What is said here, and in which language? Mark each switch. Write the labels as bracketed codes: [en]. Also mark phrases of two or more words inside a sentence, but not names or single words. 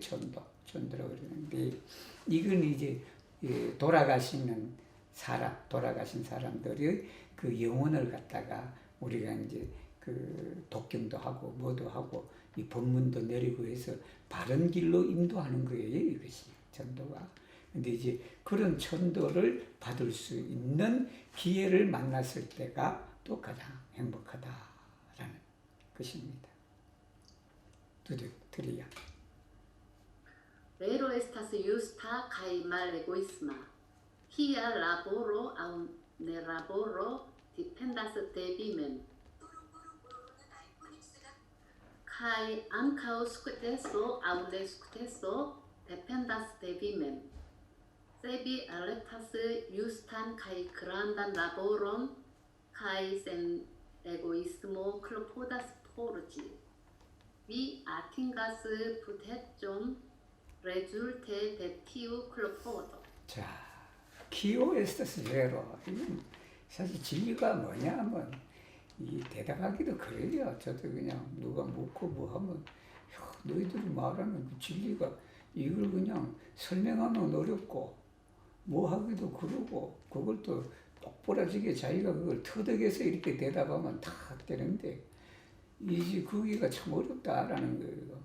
[ko] 천도라 그러는데, 이건 이제 돌아가신 사람들의 그 영혼을 갖다가 우리가 이제 그 독경도 하고 뭐도 하고 이 법문도 내리고 해서 바른 길로 인도하는 거예요. 이것이 천도가. 근데 이제 그런 천도를 받을 수 있는 기회를 만났을 때가 또 가장 행복하다라는 것입니다. 드리야. [eo] Vero estas justa kaj malegoisma. Kia laboro aŭ nelaboro dependas de vi mem. Kaj ankaŭ sukceso aŭ nesukceso dependas de vi mem. Se vi elektas justan kaj grandan laboron, kaj sen egoismo klopodas por ĝi, vi atingas protekton rezulte de tiu klopodo. [ko] 자, [eo] kio estas vero. [ko] 이건 사실 진리가 뭐냐 하면 이 대답하기도 그래요. 저도 그냥 누가 묻고 뭐 하면 너희들이 말하는 그 진리가 이걸 그냥 설명하면 어렵고 뭐 하기도 그러고 그걸 또 똑부러지게 자기가 그걸 터득해서 이렇게 대답하면 다 되는데 이제 그기가 참 어렵다라는 거예요.